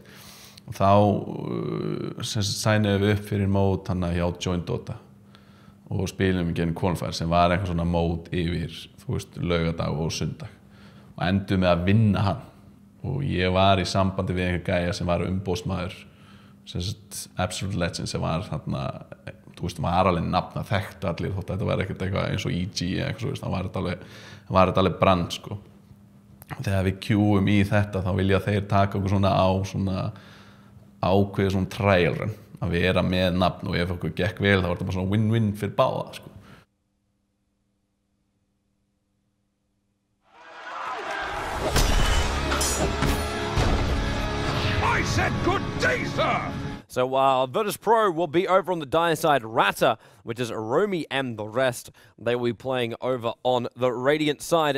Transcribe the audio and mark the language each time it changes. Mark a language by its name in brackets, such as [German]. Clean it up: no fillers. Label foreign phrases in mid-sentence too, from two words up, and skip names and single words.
[Icelandic] Og þá sænuðum við upp fyrir mót hana hjá Join Dota og spilum við genið qualifier sem var eitthvað svona mót yfir, þú veist, laugardag og sundag og endum við að vinna hann og ég var í sambandi við einhver gæja sem var umboðsmaður Absolute Legends sem var þarna, þú veist, var alveg nafna þekkt allir þótt að þetta var ekkert eitthvað eins og EG eða eitthvað svo, það var þetta alveg brand, sko. Þegar við queuum í þetta þá vilja þeir taka okkur svona á svona ákveðið svona [English] trial run, [Icelandic] að vera með nafn og ef okkur gekk vel þá var þetta bara svona win-win fyrir báða, sko. [English] I said good day, sir! So Virtus.pro will be over on the Dire side. Rata, which is Romy and the rest, they will be playing over on the Radiant side.